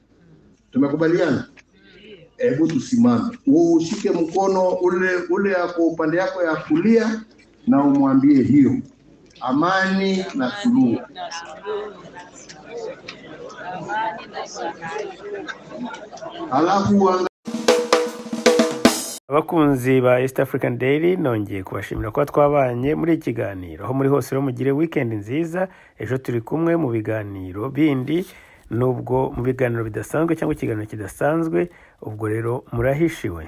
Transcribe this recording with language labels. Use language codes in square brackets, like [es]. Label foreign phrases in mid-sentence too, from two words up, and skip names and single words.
[sw] Tumekubaliana? Hebu tusimame. Ushike mkono ule yako upande yako ya kulia na umwambie hiyo amani na suluhu. Alafu [rw] abakunzi ba East African Daily, nongeye kubashimira ko twabanye muri ikiganiro. Aho muri hose mugire weekend nziza. Ejo turi kumwe mu biganiro bindi, nubwo mu biganiro bidasanzwe cyangwa ikiganiro kidasanzwe, ubwo rero murahishiwe.